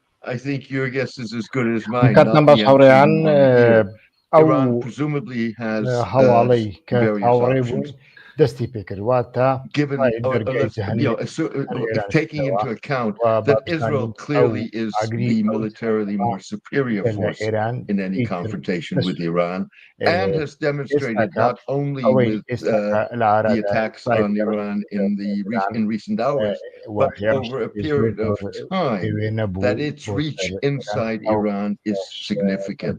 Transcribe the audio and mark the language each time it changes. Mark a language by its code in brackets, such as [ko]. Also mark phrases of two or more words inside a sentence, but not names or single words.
[en] I think your guess is as good as mine. [ckb] کاتنا [en] Not [ckb] باش [en] the [ckb] هاوڕێیان [en] answer here. Iran [ckb] ئەو [en] presumably has [ckb] هەواڵەی کە [en] various [ckb] هاوڕێ [en] options. [ckb] بوون دەستی پێکردوا تا [en] Given, [ckb] دەرگای جهەنەمی [en] taking into account that Israel clearly is the militarily more superior force in any confrontation with Iran, and has demonstrated not only with the attacks on Iran in recent hours, but over a period of time, that its reach inside Iran is significant.